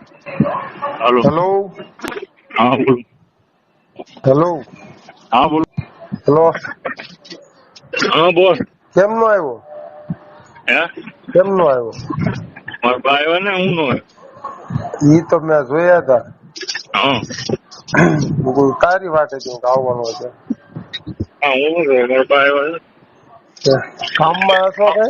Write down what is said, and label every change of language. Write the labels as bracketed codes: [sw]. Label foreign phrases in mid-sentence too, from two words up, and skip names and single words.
[hi] हेलो। हेलो हाँ बोलो। हेलो हाँ बोलो। हेलो हाँ बोल। [gu] કેમનો આવ્યો હે કેમનો આવ્યો મારા ભાઈ હોય ને હું નો હોય. ઈ તો મેં જોયા હતા હા હું કોઈ તારી વાત હતી હું આવવાનો હતો હા હું નો હોય. મારા ભાઈ હોય ને તે કામમાં હશો કઈ